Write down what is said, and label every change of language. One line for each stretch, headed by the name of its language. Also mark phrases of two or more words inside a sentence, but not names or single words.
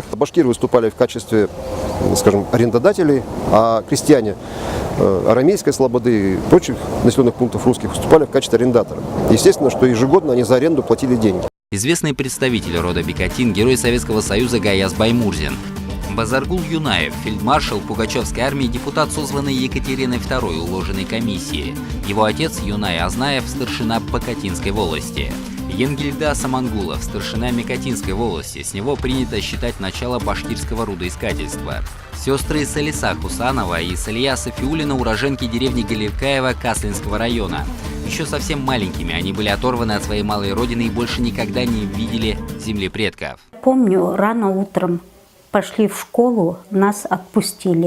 Russian: Башкиры выступали в качестве, скажем, арендодателей, а крестьяне Арамейской слободы и прочих населенных пунктов русских выступали в качестве арендатора. Естественно, что ежегодно они за аренду платили деньги. Известный представитель рода Бекатин, герой Советского Союза Гаяз Баймурзин. Базаргул Юнаев, фельдмаршал Пугачевской армии, депутат, созванный Екатериной II уложенной комиссии. Его отец Юнай Азнаев, старшина Бакатинской волости. Енгильда Самангулов, старшина Мекатинской волости. С него принято считать начало башкирского рудоискательства. Сестры Салиса Хусанова и Салия Софиулина, уроженки деревни Галикаева Каслинского района. Еще совсем маленькими они были оторваны от своей малой родины и больше никогда не видели земли предков. Помню, рано утром пошли в школу, нас отпустили.